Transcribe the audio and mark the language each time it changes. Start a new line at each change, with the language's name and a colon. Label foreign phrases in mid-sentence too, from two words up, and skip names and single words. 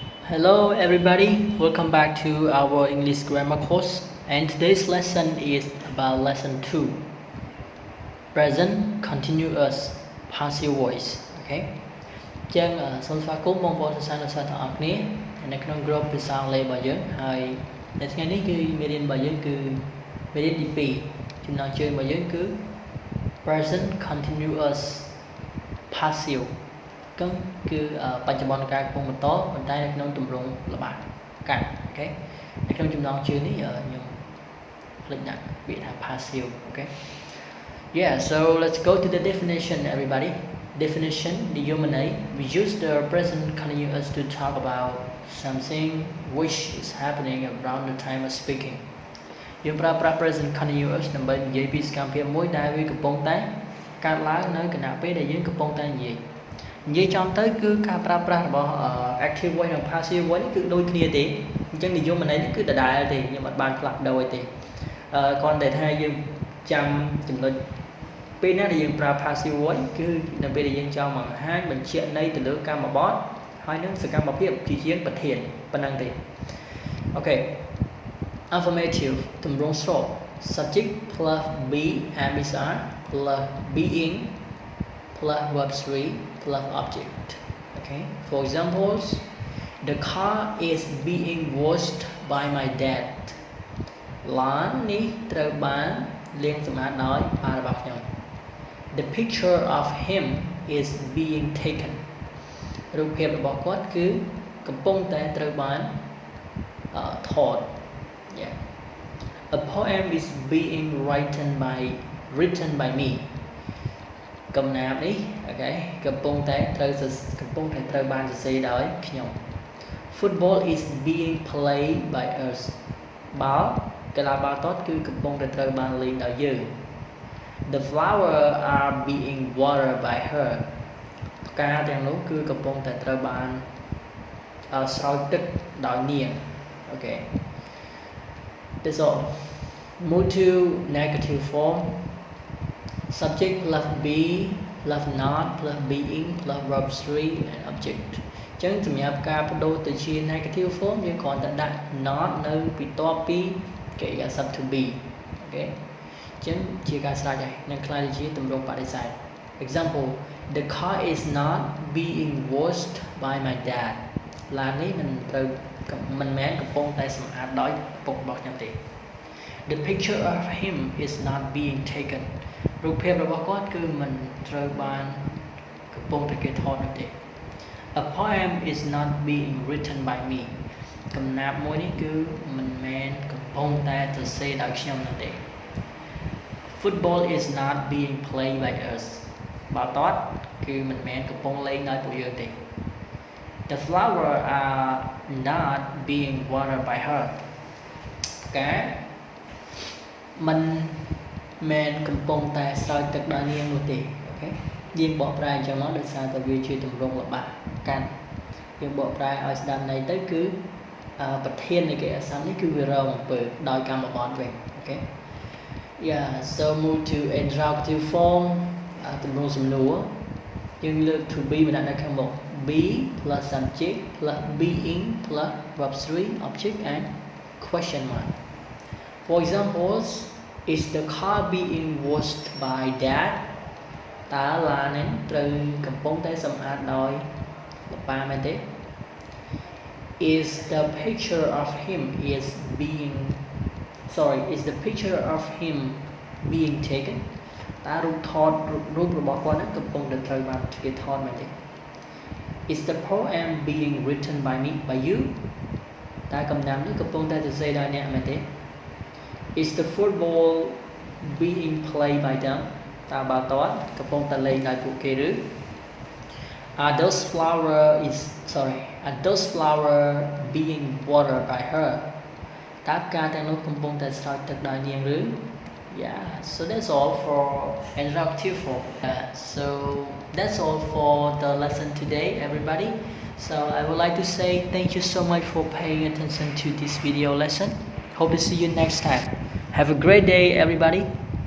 English: Hello everybody, welcome back to our English grammar course, and today's lesson is about lesson 2, present continuous passive voice.
Khmer: Okay. ចឹងសូមស្វាគមន៍បងប្អូនសិស្សានុសិស្សទាំងអស់គ្នានៅក្នុង group ភាសាអង់គ្លេសរបស់យើងហើយនៅថ្ងៃនេះគឺមេរៀនរបស់យើងគឺមេរៀនទី2ចំណងជើងរបស់យើងគឺ
English: present continuous passive
Khmer: គឺបច្ចុប្បន្នកាលកំពុងបន្តប៉ុន្តែនៅក្នុងទម្រង់ល្បាតកាត់អូខេនៅក្នុងចំណងជើងនេះខ្ញុំភ្លេចដាក់ពាក្យថា passive អូខេ
English: Yeah, so let's go to the definition everybody. Definition និយមន័យ we use the present continuous to talk about something which is happening around the time of speaking
Khmer: យើងប្រើប្រាស់
English: present continuous
Khmer: ដើម្បីនិយាយពីសកម្មភាព មួយដែលវាកំពុងតែកើតឡើងនៅគណៈពេលដែលយើងកំពុងតែនិយាយចំទៅគឺការប្រើប្រាស់របស់
English: active voice
Khmer: និង
English: passive voice
Khmer: គឺដូចគ្នាទេអញ្ចឹងនិយមន័យនេះគឺដដែលទេខ្ញុំអត់បានផ្លាស់ប្ដូរទេគ្រាន់តែថាយើងចាំចំណុចពេលណាដែលយើងប្រើ passive voice គឺនៅពេលដែលយើងចង់បង្ហាញបញ្ជាក់ន័យទៅលើកម្មបទហើយនឹងសកម្មភាពជាជាងប្រធានប៉ុណ្ណឹងទេអូខេ affirmative ទម្រង់ស្រប
English: subject plus be ambisar plus being plus verb 3 plus object. Okay. For examples, the car is being washed by my dad.
Khmer: ឡាននេះត្រូវបានលាងសម្អាតដោយប៉ារបស់ខ្ញុំ
English: The picture of him is being taken.
Khmer: រូបភាពរបស់គាត់គឺកំពុងតែត្រូវបានថត Yeah.
English: A poem is being written by me.
Khmer: កំណាព្យនេះអូខេកំពុងតែត្រូវបានសរសេរដោយខ្ញុំ
English: Football is being played by us
Khmer: កីឡាបាល់ទាត់គឺកំពុងតែត្រូវបានលេងដោយយើង
English: The flowers are being watered by her
Khmer: ផ្កាទាំងនោះគឺកំពុងតែត្រូវបានស្រោចទឹកដោយនាងអូខេ
English: That's all. Move to negative form. Subject plus be plus not plus being plus verb 3 and object
Khmer: អញ្ចឹងសម្រាប់ការបដូរទៅជា
English: negative form
Khmer: យើងគ្រាន់តែដាក់
English: not
Khmer: នៅបន្ទាប់ពីកិរិយាសព្ទ
English: to be
Khmer: អូខេអញ្ចឹងជាការស្រេចហើយនឹងខ្លះជាទម្រង់បដិសេធ
English: Example the car is not being washed by my dad
Khmer: ឡាននេះមិនមែ នកំពុងតែសម្អាតដោយឪពុករបស់ខ្ញុំទេ
English: The picture of him is not being taken
Khmer: រូបភាពរបស់គាត់គឺមិនត្រូវបានកំពុងតែគេថតនោះទេ
English: A poem is not being written by me
Khmer: កំណាព្យមួយនេះគឺមិនមែន កំពុងតែសរសេរដោយខ្ញុំនោះទេ
English: Football is not being played by us
Khmer: បាល់ទាត់គឺមិនមែនកំពុងលេងដោយពួកយើងទេ
English: The flowers are not being watered by her
Khmer: ផ្កាមិនមែនកំពុងតែស្រោចទឹកដល់នាងនោះទេអូខេយើងបកប្រែអញ្ចឹងមកដោយសារតែវា ជាទម្រង់ល្បាក់កាន់យើងបកប្រែឲ្យស្ដាប់ន័យទៅគឺប្រធាននៃកិរិយាសព្ទនេះគឺវារ ងអំពើដោយកម្មបទវិញអូខេ
English: Yeah so move to interrogative form
Khmer: ទម្រង់សំណួរយើងលើក
English: to be
Khmer: មកដាក់នៅខាងមុខ
English: be plus subject plus being plus verb 3 object and question mark For examples Is the car being washed by dad
Khmer: តើឡាននេះត្រូវកំពុងតែសម្អាតដោយប៉ាមែនទេ
English: Is the picture of him being taken
Khmer: តើរូបរបស់គាត់ហ្នឹងកំពុងតែត្រូវបានគេថតមែនទេ
English: Is the poem being written by you
Khmer: តើកំណាព្យនេះកំពុងតែសរសេរដោយអ្នកមែនទេ
English: Is the football being played by them
Khmer: តើបាល់ទាត់កំពុងតែលេងដោយពួកគេឬ
English: Are those flowers being watered by her
Khmer: តើផ្កាទាំងនោះកំពុងតែស្រោចទឹកដោយនាងឬ
English: Yeah so that's all for interactive form so that's all for the lesson today everybody so I would like to say thank you so much for paying attention to this video lesson Hope to see you next time. Have a great day, everybody.